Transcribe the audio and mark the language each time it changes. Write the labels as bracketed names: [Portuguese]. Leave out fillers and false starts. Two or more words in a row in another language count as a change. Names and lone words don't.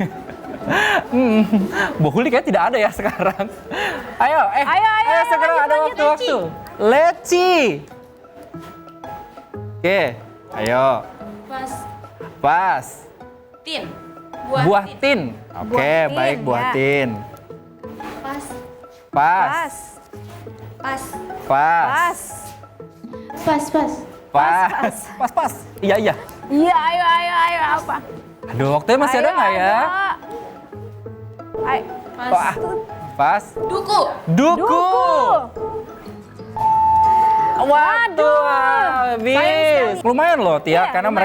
[Indonesian] Buah huldi kayaknya tidak ada ya sekarang. Ayo, Ayo, sekarang lanjut, ada lanjut, waktu-waktu. Leci. Oke, ayo. Pas. Pas. Tin. Buah tin. Oke, Buah tin, baik buah ya. tin. Pas. Pas. Pas. Pas. Pas. Pas. Pas. Pas. Pas. Pas. Iya, iya. Iya, ayo apa? Aduh, waktunya masih ada nggak ya? Ayo. Wah, pas. Duku. Duku. Waktu habis. Sayang sekali. Lumayan loh Tia, Iya, karena lumayan.